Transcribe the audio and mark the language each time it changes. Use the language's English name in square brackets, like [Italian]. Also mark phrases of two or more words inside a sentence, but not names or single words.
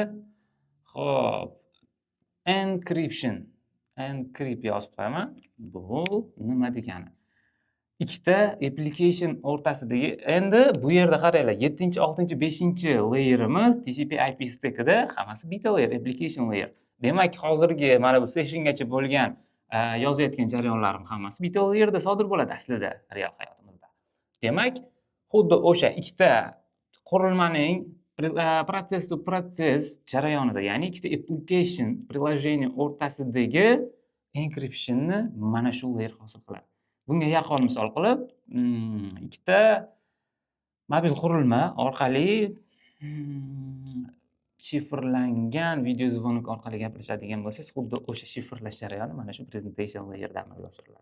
[Uzbek] Xo'p, encryption. Encrypt yozib qo'yaman. Bu nima degani? Ikkita application o'rtasidagi, endi bu yerda qaranglar, 7, 6, 5 layerimiz TCP/IP stackida hammasi bitta layer, [English] application layer. [Uzbek] Demak, hozirgi mana bu sessiongacha bo'lgan yozayotgan jarayonlarim hammasi bitta layerda sodir bo'ladi aslida real hayotimizda. Demak, xuddi o'sha ikkita qurilmaning [English] process to process [Uzbek] jarayonida, ya'ni ikkita application, приложение o'rtasidagi encryptionni mana shu layer hosil qiladi. Bunga yaqqol misol qilib, ikkita mobil qurilma orqali shifrlangan video zvonok orqali gaplashadigan bo'lsangiz, xuddi o'sha shifrlash jarayoni mana shu [English] presentation layerda [Uzbek] amalga oshiriladi.